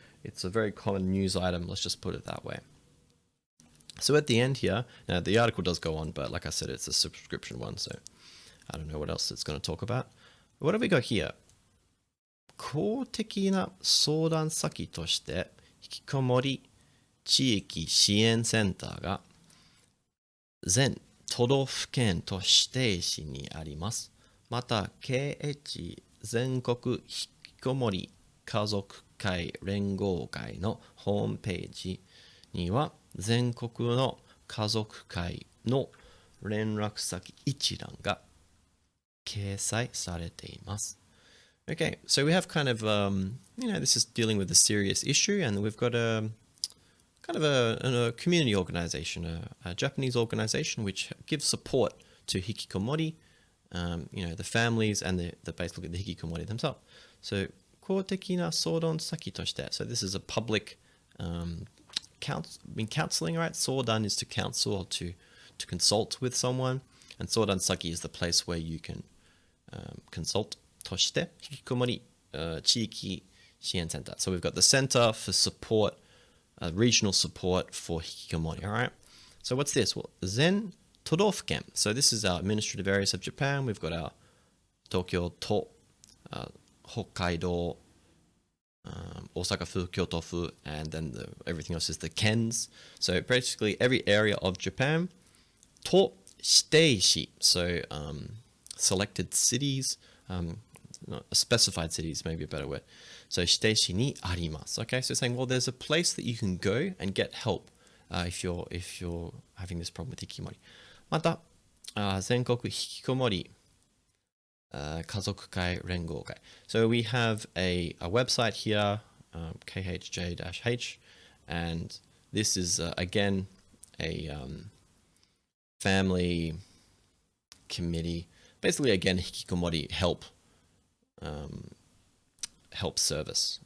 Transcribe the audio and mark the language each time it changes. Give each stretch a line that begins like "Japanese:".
English: It's a very common news item. Let's just put it that way. So at the end here, now the article does go on, but like I said, it's a subscription one, so I don't know what else it's going to talk about. What have we got here?
Japanese: 公的な相談先として、引きこもり地域支援センターが全都道府県と指定市にあります。また、KH 全国引きこもり家族会連合会のホームページには、全国の家族会の連絡先一覧が掲載されています。
English: Okay, so we have kind of, this is dealing with a serious issue, and we've got a kind of a community organization, a Japanese organization which gives support to hikikomori, the families and the basically the hikikomori themselves. So,
Japanese: 公的な相談先として,
English: so this is a public counseling, right? 相談 is to counsel or to consult with someone, and 相談先 is the place where you can consult.
Japanese: として、引きこもり地域支援センター.
English: So we've got the center for support, regional support for hikikomori. All right. So what's this? Well, 全都道府県. So this is our administrative areas of Japan. We've got our Tokyo 都、北海道、大阪府、京都府, and then everything else is the kens. So basically every area of Japan. 都指定市.So selected cities. Specified cities, maybe a better word.
Japanese: So 指定市にあります.
English: Okay, so saying, well, there's a place that you can go and get help if you're having this problem with hikikomori.
Japanese: また、全国引きこもり家族会連合会.
English: So we have a website here, KHJ-H, and this is again a family committee. Basically, again, hikikomori help service.